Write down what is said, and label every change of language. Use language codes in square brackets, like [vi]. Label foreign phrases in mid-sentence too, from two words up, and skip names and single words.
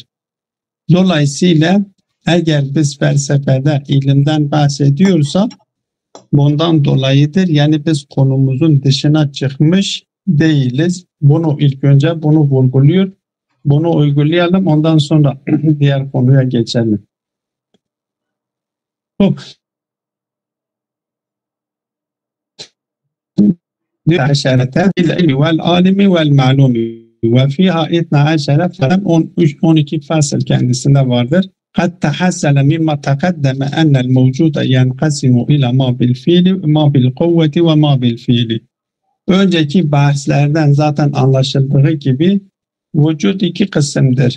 [tr] Dolayısıyla eğer biz felsefede ilimden bahsediyorsak bundan dolayıdır. Yani biz konumuzun dışına çıkmış değiliz. Bunu ilk önce bunu vurguluyor. Bunu uygulayalım. Ondan sonra diğer konuya geçelim. [ar] عشرة بالعلم والعالم والمعلوم وفيها 12 [tr] falan 12 fasıl kendisinde vardır. [ar] حتى حصل مما تقدم أن الموجود ينقسم إلى ما بالفعل ما بالقوة وما بالفعل. [tr] Önceki bahslerden zaten anlaşıldığı gibi vücut iki kısımdır.